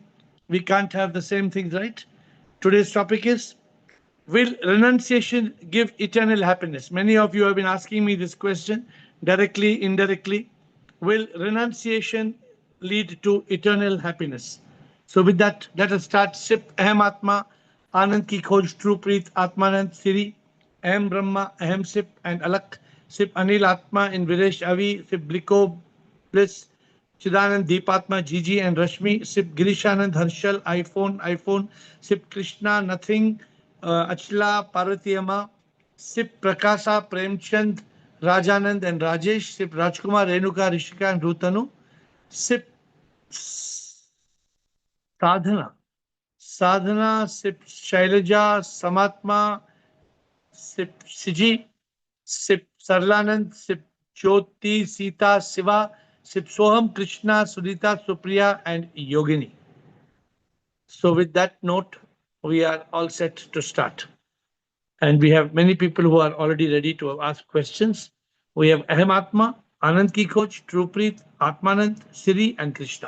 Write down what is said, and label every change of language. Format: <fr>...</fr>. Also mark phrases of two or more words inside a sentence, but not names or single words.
<en>We can't have the same thing, right? Today's topic is, will renunciation give eternal happiness? Many of you have been asking me this question directly, indirectly. Will renunciation lead to eternal happiness? So with that, let us start. SIP Aham Atma, Anand Ki Khoj, True Preet, Atmanand, Siri, Aham Brahma, Aham SIP, and Alak. SIP Anil Atma in Videsh Avi, SIP Bliko, Bliss, Chidanand, Deepatma, Gigi, and Rashmi. SIP Girishanand, Harshal, iPhone, SIP Krishna, Nothing, Achla, Parvatiyama, SIP Prakasa, Premchand, Rajanand, and Rajesh. SIP Rajkumar, Renuka, Rishika, and Rutanu. SIP Sadhana, SIP Shailaja, Samatma, SIP Siji, SIP Sarlanand, SIP Jyoti, Sita, Siva, SIP Soham, Krishna, Sudita, Supriya, and Yogini. So with that note, we are all set to start. And we have many people who are already ready to ask questions. We have Aham Atma, Anand Ki Khoj, Trupreet, Atmanand, Siri, and Krishna.</en>